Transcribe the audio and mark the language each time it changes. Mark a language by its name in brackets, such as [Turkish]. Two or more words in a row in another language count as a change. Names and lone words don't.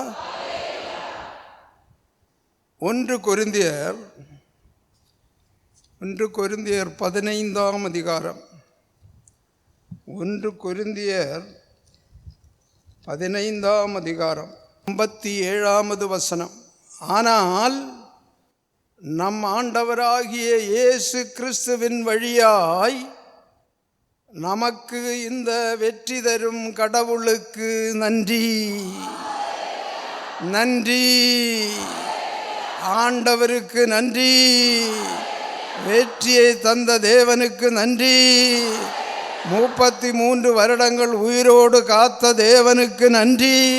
[Malayalam] 1 കൊരിന്ത്യർ 15-ാം അധികാരം, 1 കൊരിന്ത്യർ 15-ാം അധികാരം 57-ാമത് വചനം. [Tamil] ஆனால் நம் ஆண்டவராகிய இயேசு கிறிஸ்துவின் வழியாய் நமக்கு இந்த வெற்றி தரும் கடவுளுக்கு நன்றி. நன்றி, ஆண்டவருக்கு நன்றி, வெற்றியை தந்த தேவனுக்கு நன்றி, 33 வருடங்கள் உயிரோடு காத்த தேவனுக்கு நன்றி.